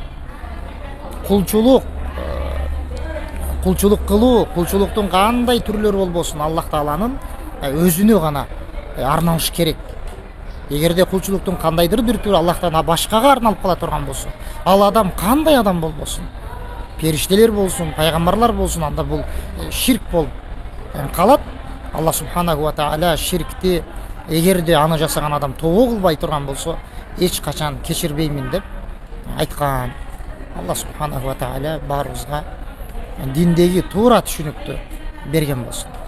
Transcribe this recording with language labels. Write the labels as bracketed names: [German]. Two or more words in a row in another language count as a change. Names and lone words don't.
[Kyrgyz] Кулчулук кылуу, кулчулуктун кандай түрлөрү болбосун, Аллах Тааланын өзүнө гана арналыш керек. Эгерде кулчулуктун кандайдыр бир түрү Аллахтан башкага арналып кала турган болсо, ал адам кандай адам болбосун, периштелер болсун, пайгамбарлар болсун, анда бул ширк болуп калат. Аллах [Arabic] سبحانه وتعالى [Kyrgyz] ширкти эгерде аны жасаган адам тобо кылбай турган болсо, эч качан кечирбеймин деп айткан. Аллах [Arabic] سبحانه وتعالى [Kyrgyz] баарыбызга диндеги туура түшүнүктү берген болсун.